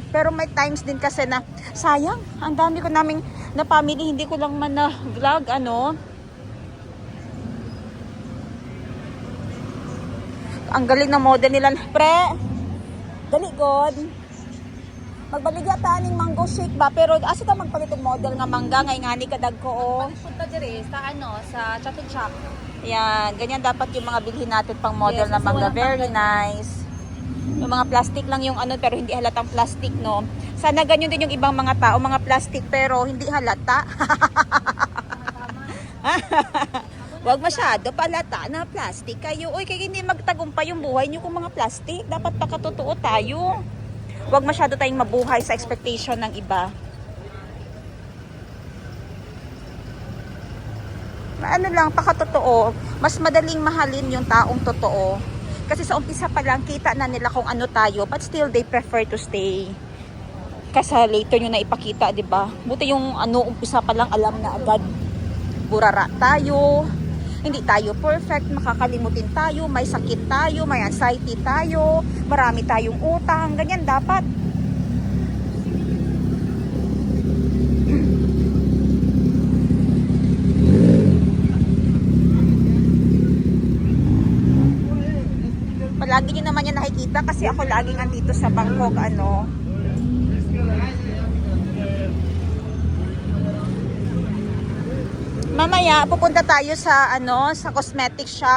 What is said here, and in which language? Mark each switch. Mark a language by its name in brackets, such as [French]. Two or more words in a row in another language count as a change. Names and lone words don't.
[Filipino] Pero may times din kasi na sayang, ang dami ko naming na family, hindi ko lang man na vlog Ang galing ng model nila. [Cebuano] Pre, dali god. Magbaligya ta ning mango shake ba, pero asa ta magpalitong model nga mangga ngay ngani kadag ko [Filipino] Punta dire sa sa Chatuchak. Yan, ganyan dapat yung mga bilhin natin pang model na mangga. [English] Very nice. [Filipino] Yung mga plastic lang yung pero hindi halatang plastic, no? Sana ganyan din yung ibang mga tao, mga plastic pero hindi halata. Huwag masyado palata na plastic kayo. Uy, kaya hindi magtagumpay yung buhay nyo kung mga plastic. Dapat pakatotoo tayo. Huwag masyado tayong mabuhay sa expectation ng iba. Lang, pakatotoo, mas madaling mahalin yung taong totoo. Kasi sa umpisa pa lang, kita na nila kung ano tayo, [English] but still they prefer to stay. [Filipino] Kasi later nyo na ipakita, di ba? Buti yung umpisa pa lang, alam na agad. Burara tayo, hindi tayo perfect, makakalimutin tayo, may sakit tayo, may anxiety tayo, marami tayong utang, ganyan dapat. Lagi nyo naman yan nakikita kasi ako laging andito sa Bangkok, Mamaya, pupunta tayo sa, sa cosmetic shop.